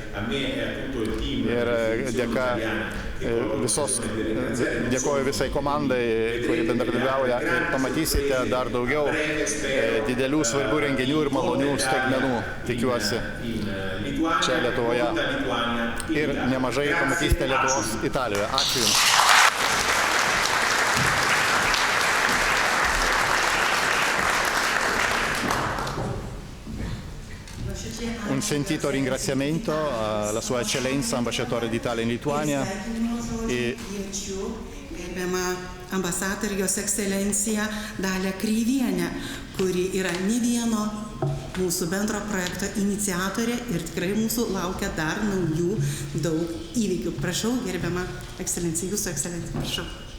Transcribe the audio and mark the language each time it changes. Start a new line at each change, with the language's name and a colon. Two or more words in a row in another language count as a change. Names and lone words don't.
Lithuanian: Ir dėkoju visai komandai, kuri bendradarbiauja, ir pamatysite dar daugiau didelių svarbių renginių ir malonių staigmenų, tikiuosi, čia Lietuvoje. Ir nemažai pamatysite Lietuvos Italijoje. Ačiū Jums.
Italian: Un un sentito ringraziamento alla Sua Eccellenza Ambasciatore d'Italia in Lituania.
Lithuanian: Gerbiama ambasadorė, jos ekscelencija Dalia Kreivienė, kuri yra ne vieno mūsų bendro projekto iniciatorė ir tikrai mūsų laukia dar naujų daug įvykių. Prašau, gerbiama ekscelencija, jūsų ekscelencija, prašau.